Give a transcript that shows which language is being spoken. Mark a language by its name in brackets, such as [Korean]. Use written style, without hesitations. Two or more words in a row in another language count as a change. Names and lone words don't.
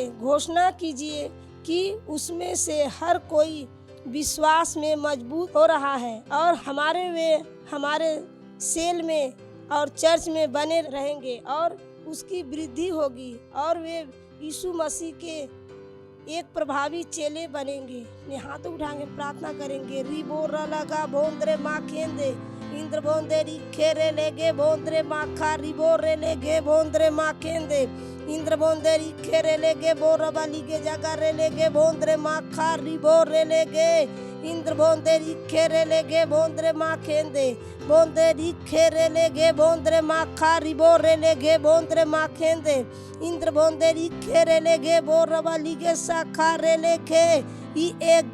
[Hindi] घोषणा कीजिए कि उसमें से हर कोई विश्वास में मजबूत हो रहा है और हमारे सेल में और चर्च में बने रहेंगे और उसकी वृद्धि होगी और वे यीशु मसीह के एक प्रभावी चेले बनेंगे। अपने हाथ उठाएंगे, प्रार्थना करेंगे। रिबो रलगा बोंद्रे माँ खेंदे, इंद्र बोंदे रिखे रे लेगे, बोंद्रे माँ खा रिबो रे लेगे, बोंद्रे माँ खेंदे, इंद्र बोंदे रिखे रे लेगे, बो रबाली के जगह रे लेगे, बोंद्रे माँ खा रिबो रे लेगे, इंद्र बोंदे रिखे रे लेगे, बोंद्रे माँ खेंदे, बोंदे रिखे रे लेगे, बोंद्रे माँ खा रिबो रे लेगे, बोंद्रे माँ खेंदे, इंद्र बोंदे रिखे रे लेगे, बो रबाली के शाखा रे लेगे, ई एक